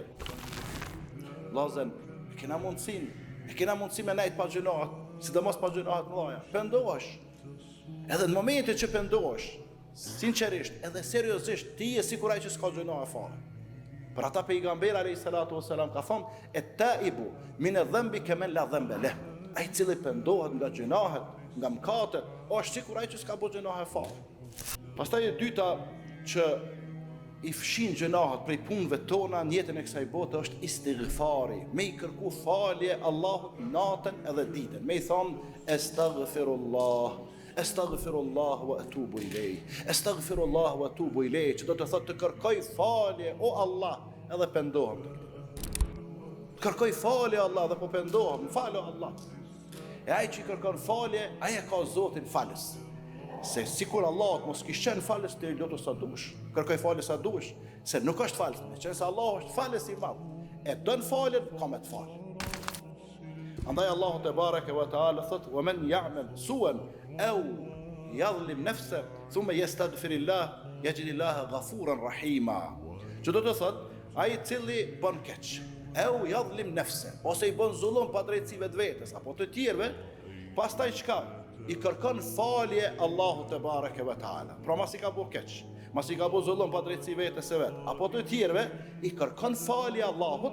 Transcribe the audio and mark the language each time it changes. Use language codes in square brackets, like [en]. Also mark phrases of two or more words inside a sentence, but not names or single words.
[sq] Vllazën, e kena mundësi me nejt pa gjunahet, sidomos pa gjunahet mëdha. Pendohesh. Edhe në momentin që pendohesh, sinqerisht, edhe seriozisht, ti je sikur ai që s'ka gjunahe fare. Për ata pejgamberi [ar] عليه الصلاة والسلام [sq] ka thënë: [ar] "التائب من الذنب كمن لا ذنب له." [sq] Ai cili pendohet nga gjunahet, nga mëkatet, është sikur ai që s'ka bërë gjunahe fare. Pastaj e dyta që i fshin gjunahet prej punëve tona në jetën e kësaj bote është istighfari, me i kërku falje Allahut natën edhe ditën, me i thonë astaghfirullah, [ar] أستغفر الله وأتوب إليه, أستغفر الله وأتوب إليه, [sq] që do të thotë të kërkoj falje o Allah edhe pendohem. Kërkoj falje Allah dhe po pendohem, falë Allah. E ai që i kërkon falje, ai e ka Zotin falës. Se sikur Allah mos kishte falës të lutu sa dush, kërkoj falje sa dush, se nuk është falës, me qenë se Allah është falës i madh. E don falën, ka me të falë. Andaj Allahu [ar] تبارك وتعالى [sq] thot: [ar] "ومن يعمل سوءا أو يظلم نفسه ثم يستغفر الله يجد الله غفورا رحيما." [sq] Që do të thot, ai i cili bën keq, [ar] أو يظلم نفسه, [sq] ose i bën zullum pa drejtësi vetvetes apo të tjerëve, pastaj çka? I kërkon falje Allahu [ar] تبارك وتعالى. [sq] Pra mas i ka bu keq, mas i ka bu zullum pa drejtësi vetes së vet, apo të tjerëve, i kërkon falje Allahut.